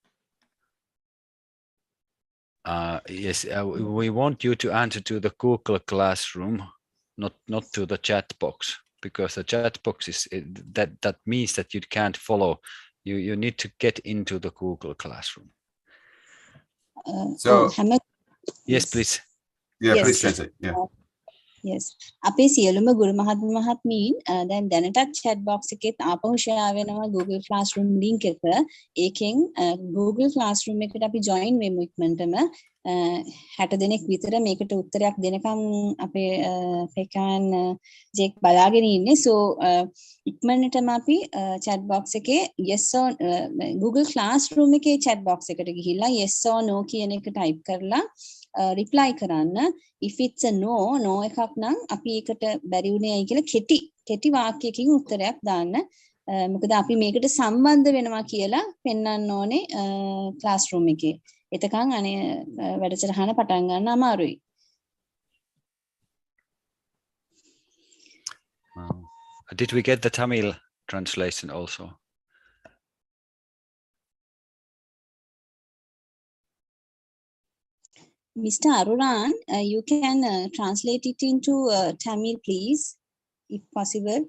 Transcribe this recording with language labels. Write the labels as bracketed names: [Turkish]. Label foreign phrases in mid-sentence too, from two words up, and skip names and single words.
[English] Yes, we want you to answer to the Google Classroom, not to the chat box, because the chat box is that means that you can't follow. You need to get into the Google Classroom. So yes, please. Yeah, Yes. please translate. Yeah. Yes. [Sinhala] අපේ සියලුම ගුරු මහත්ම මහත්මීන් දැන් දැනටත් [English] chat box [Sinhala] එකෙත් ආපහු share වෙනවා Google Classroom link එක. ඒකෙන් Google Classroom එකට අපි join වෙමු ඉක්මනටම. 60 දෙනෙක් විතර මේකට උත්තරයක් දෙනකම් අපේ පෙකාන් ජෙක් බලාගෙන ඉන්නේ. So ඉක්මනටම අපි [English] chat box [Sinhala] එකේ [English] yes or [Sinhala] Google Classroom එකේ [English] chat box [Sinhala] එකට ගිහිල්ලා [English] yes or no [Sinhala] කියන එක type කරලා reply කරන්න. [English] If it's a no [Sinhala] එකක් නම් අපි ඒකට බැරි වුණේයි කියලා කෙටි වාක්‍යයකින් උත්තරයක් දාන්න. මොකද අපි මේකට සම්බන්ධ වෙනවා කියලා පෙන්වන්න ඕනේ classroom එකේ. එතකන් අනේ වැඩසටහන පටන් ගන්න අමාරුයි. [English] Did we get the Tamil translation also? Mr. Aruran, you can translate it into Tamil, please, if possible.